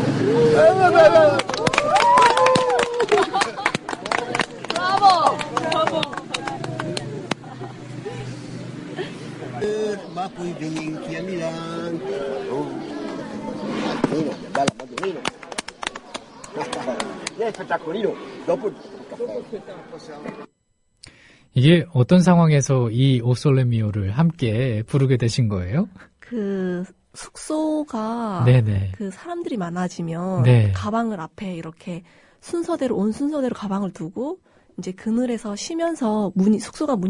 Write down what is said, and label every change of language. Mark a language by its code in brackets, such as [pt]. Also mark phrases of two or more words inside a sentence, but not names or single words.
[it] Ma poi vinchi a Milano. Madonnina, bella Madonnina. spettacolino. Dopo il caffè. [ko] 이게 어떤 상황에서 이 오솔레미오를 함께 부르게 되신 거예요? 그 숙소가 네네. 그 사람들이 많아지면 네. 가방을 앞에 이렇게 순서대로 온 순서대로 가방을 두고 이제 그늘에서 쉬면서 숙소가 문이